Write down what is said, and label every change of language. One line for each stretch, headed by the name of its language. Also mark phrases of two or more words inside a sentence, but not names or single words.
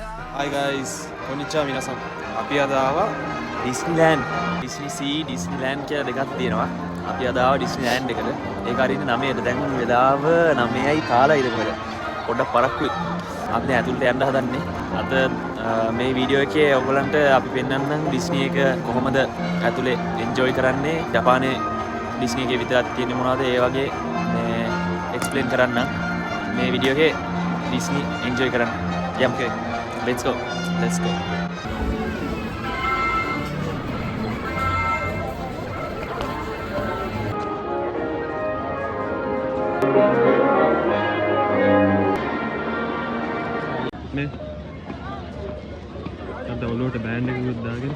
English: Hi guys,
Japanese: こんにちは 皆さん.
Sinhala: අපි අද ආවා ඩිස්නිලෑන්ඩ්. ඩිස්නි සී ඩිස්නිලෑන්ඩ් කියලා දෙකක් තියෙනවා. අපි අද ආවා ඩිස්නිලෑන්ඩ් එකට. ඒක හරියට 9ට. දැන් වෙලාව 9යි කාලයි ඉතින් පොඩ්ඩක් පරක්කුයි. අපි දැන් ඇතුළට යන්න හදන්නේ. අද මේ වීඩියෝ එකේ ඔයගලන්ට අපි පෙන්නන්නම් ඩිස්නි එක කොහොමද ඇතුලේ එන්ජොයි කරන්නේ. ජපානයේ ඩිස්නි එකේ විතරක් තියෙන්නේ මොනවද ඒ වගේ මේ එක්ස්ප්ලেইন කරන්නම්. මේ වීඩියෝ එකේ ඩිස්නි එන්ජොයි කරන්න. යම් කෙනෙක්.
English: Let's go. Let's go.
Sinhala: මේ අද ඔලුවට බෑන්ඩ් එකකුත් දාගෙන